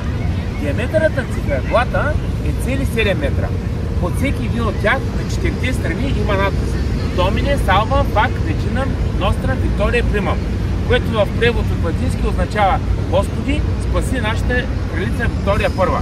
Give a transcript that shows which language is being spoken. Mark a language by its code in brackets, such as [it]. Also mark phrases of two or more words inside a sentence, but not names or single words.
[bg] Диаметърът на циферблата е цели 7 метра. Под всеки един от тях на 4 страни има надпис. [la] Domine salva fac reginam nostra Victoria primam, [bg] което в превод от латински означава Господи, спаси нашата кралица Виктория първа.